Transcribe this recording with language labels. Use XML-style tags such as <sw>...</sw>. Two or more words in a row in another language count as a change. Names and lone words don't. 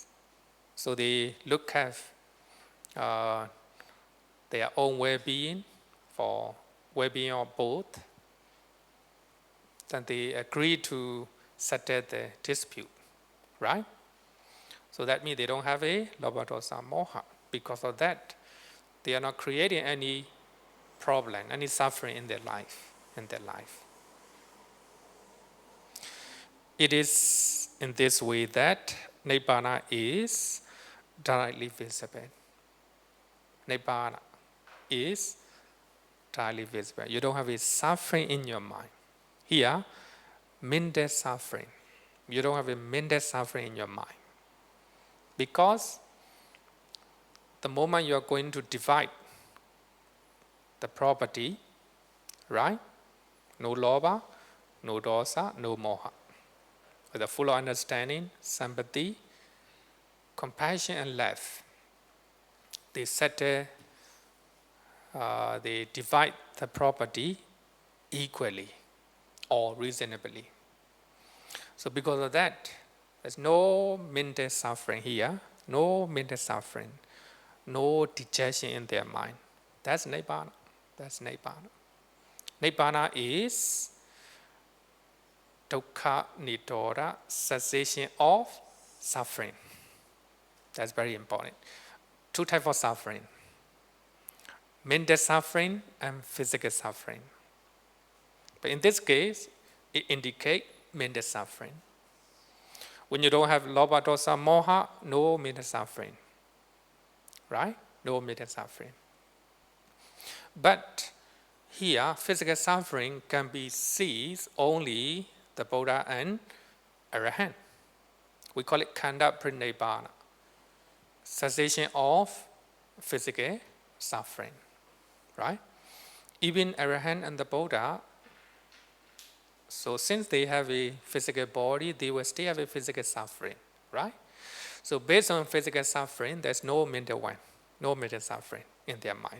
<en>So they look at their own well-being, for well-being of both. Then they agree to settle the dispute, right? So that means they don't have a</en> <pi>lobha, dosa, moha.</pi> <en>Because of that, they are not creating any problem, any suffering in their life. It is in this way that Nibbana is directly visible. Nibbana is directly visible. You don't have a suffering in your mind. Here, mental suffering. You don't have a mental suffering in your mind. Because the moment you are going to divide the property, right? No lobha, no dosa, no moha. With a full understanding, sympathy, compassion, and love, they settle, they divide the property equally or reasonably. So because of that, there's no mental suffering here, no mental suffering, no dejection in their mind. That's Nibbana. That's Nibbana. Nibbana is</en> <pi>dukkha nidodha,</pi> <en>cessation of suffering. That's very important. Two types of suffering: mental suffering and physical suffering. But in this case, it indicates mental suffering. When you don't have</en> <pi>lobha, dosa, moha,</pi> <en>no mental suffering, right? No mental suffering. But here, physical suffering can be seized only the Buddha and Arahant. We call it</en> <pi>khanda prinibbana,</pi> <en>cessation of physical suffering, right? Even Arahant and the Buddha, so since they have a physical body, they will still have a physical suffering, right? So based on physical suffering, there's no mental one, no mental suffering in their mind.</en>